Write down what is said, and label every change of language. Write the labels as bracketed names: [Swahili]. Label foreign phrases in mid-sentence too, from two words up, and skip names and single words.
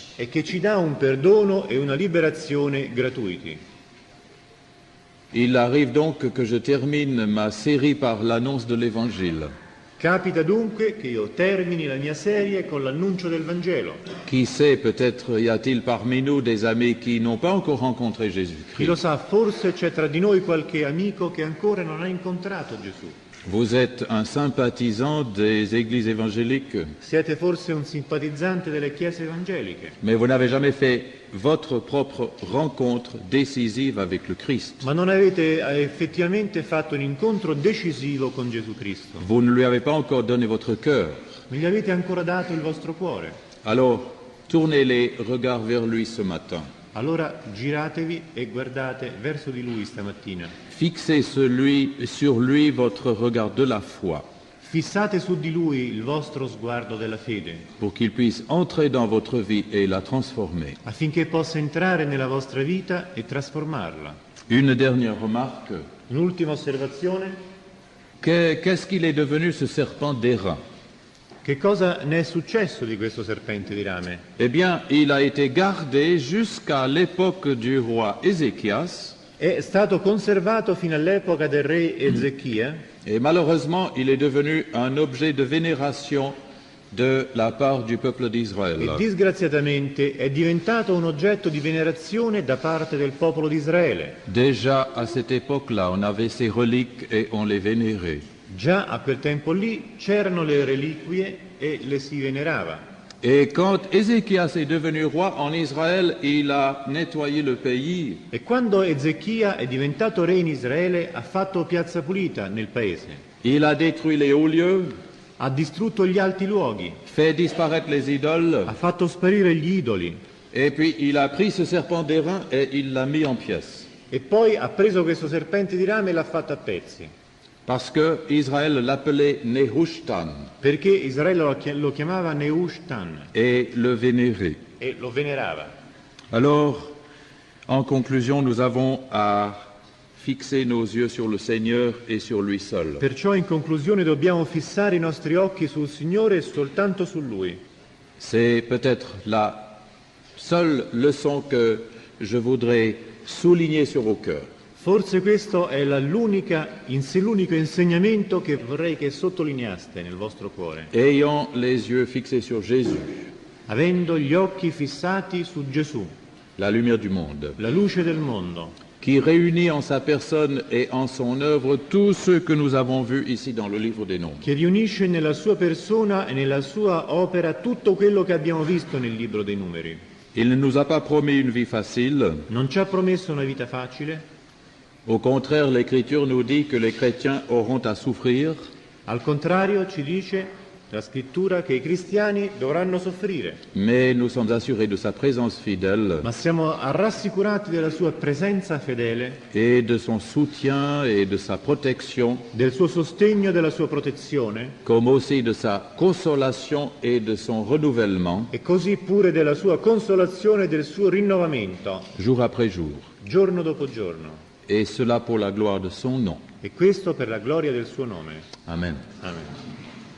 [Italian] e che ci dà un perdono e una liberazione gratuiti. [French] Il arrive donc que je termine ma série par l'annonce de l'Évangile. [Italian] Capita dunque che io termini la mia serie con l'annuncio del Vangelo. [French] Qui sait, peut-être y a-t-il parmi nous des amis qui n'ont pas encore rencontré [Italian] Chi lo [French] Jésus-Christ. [Italian] sa, forse c'è tra di noi qualche amico che ancora non ha incontrato Gesù. [French] Vous êtes un sympathisant des églises évangéliques, [Italian] Siete forse un simpatizzante delle chiese evangeliche, [French] mais vous n'avez jamais fait votre propre rencontre décisive avec le Christ. [Italian] ma non avete effettivamente fatto un incontro decisivo con Gesù Cristo. [French] Vous ne lui avez pas encore donné votre cœur. [Italian] Non gli avete ancora dato il vostro cuore. [French] Alors, tournez les regards vers lui ce matin. [Italian] Allora giratevi e guardate verso di Lui stamattina. [French] Fixez sur lui votre regard de la foi, [Italian] Fissate su di Lui il vostro sguardo della fede, [French] pour qu'il puisse entrer dans votre vie et la transformer. [Italian] affinché possa entrare nella vostra vita e trasformarla. [French] Une dernière remarque. [Italian] Un'ultima osservazione. [French] Qu'est-ce qu'il est devenu ce serpent d'airain? [Italian] Che cosa ne è successo di questo serpente di rame? [French] Eh bien, il a été gardé jusqu'à l'époque du roi Ézéchias, [Italian] È stato conservato fino all'epoca del re Ezechia [French] et malheureusement, il est devenu un objet de vénération de la part du peuple d'Israël. [Italian] e disgraziatamente è diventato un oggetto di venerazione da parte del popolo di Israele. [French] Déjà à cette époque-là, on avait ces reliques et on les vénérait. [Italian] Già a quel tempo lì c'erano le reliquie e le si venerava. [French] Et quand Ézéchias est devenu roi en Israël, il a nettoyé le pays. [Italian] E quando Ezechia è diventato re in Israele ha fatto piazza pulita nel paese, [French] Il a détruit les hauts lieux, [Italian] ha distrutto gli alti luoghi, [French] fait disparaître les idoles, [Italian] ha fatto sparire gli idoli [French] et puis il a pris ce serpent d'airain et il l'a mis en pièces. [Italian] e poi ha preso questo serpente di rame e l'ha fatto a pezzi, [French] Parce que Israël l'appelait Nehushtan [Italian] perché Israele lo chiamava Nehushtan [French] et le vénérait. [Italian] e lo venerava. [French] Alors, en conclusion, nous avons à fixer nos yeux sur le Seigneur et sur lui seul. [Italian] Perciò in conclusione dobbiamo fissare i nostri occhi sul Signore e soltanto su Lui. [French] C'est peut-être la seule leçon que je voudrais souligner sur vos cœurs. [Italian] Forse questo è l'unico insegnamento che vorrei che sottolineaste nel vostro cuore, [French] Ayant les yeux fixés sur Jésus, [Italian] avendo gli occhi fissati su Gesù, [French] la lumière du monde, [Italian] la luce del mondo, [French] qui réunit en sa personne et en son œuvre tous ceux que nous avons vus ici dans le livre des Nombres. [Italian] che riunisce nella sua persona e nella sua opera tutto quello che abbiamo visto nel libro dei Numeri. [French] Il ne nous a pas promis une vie facile. [Italian] Non ci ha promesso una vita facile, [French] Au contraire, l'Écriture nous dit que les chrétiens auront à souffrir, [Italian] al contrario ci dice la scrittura che i cristiani dovranno soffrire, [French] mais nous sommes assurés de sa présence fidèle [Italian] ma siamo rassicurati della sua presenza fedele, [French] et de son soutien et de sa protection, [Italian] del suo sostegno e della sua protezione, [French] comme aussi de sa consolation et de son renouvellement, [Italian] e così pure della sua consolazione e del suo rinnovamento, [French] jour après jour. [Italian] giorno dopo giorno. [French] Et cela pour la gloire de son nom. [Italian] E questo per la gloria del suo nome. [French] Amen. [Italian] Amen.